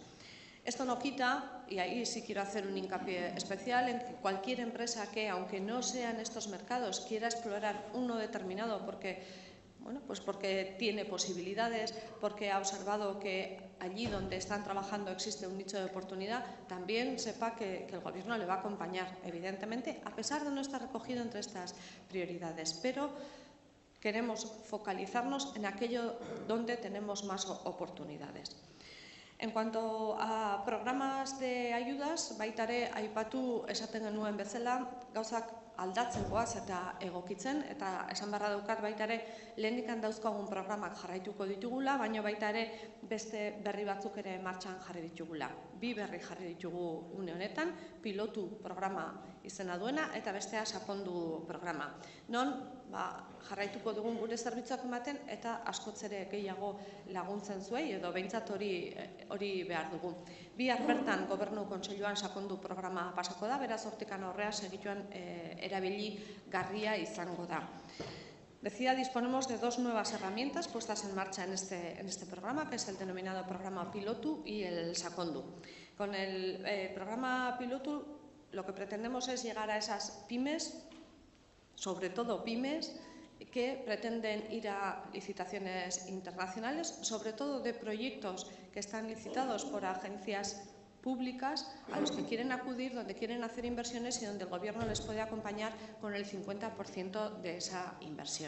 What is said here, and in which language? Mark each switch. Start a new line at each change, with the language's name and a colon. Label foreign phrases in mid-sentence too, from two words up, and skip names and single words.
Spanish: Esto no quita, y ahí sí quiero hacer un hincapié especial, en que cualquier empresa que, aunque no sea en estos mercados, quiera explorar uno determinado porque tiene posibilidades, porque ha observado que allí donde están trabajando existe un nicho de oportunidad, también sepa que el Gobierno le va a acompañar, evidentemente, a pesar de no estar recogido entre estas prioridades. Pero queremos focalizarnos en aquello donde tenemos más oportunidades. En cuanto a programas de ayudas,
Basque: baita ere aipatu esaten genuen bezala, gauzak aldatzen goaz eta egokitzen, eta esan beharra daukat baita ere lehendikan dauzkagun programak jarraituko ditugula, baina baita ere beste berri batzuk ere martxan jarri ditugula. 2 berri jarri ditugu une honetan, pilotu programa izena duena eta bestea sakondu programa. Non jarraituko dugun gure zerbitzuak ematen eta askotz ere gehiago laguntzen zuei edo behintzat hori behar dugu. Bihar bertan Gobernu Kontseiluan sakondu programa pasako da, beraz hortikan aurrea segituan erabili garria izango da.
Spanish: Decía, disponemos de dos nuevas herramientas puestas en marcha en este programa, que es el denominado programa Pilotu y el Sakondu. Con el programa Pilotu lo que pretendemos es llegar a esas pymes, sobre todo pymes, que pretenden ir a licitaciones internacionales, sobre todo de proyectos que están licitados por agencias públicas a los que quieren acudir, donde quieren hacer inversiones y donde el Gobierno les puede acompañar con el 50% de esa inversión.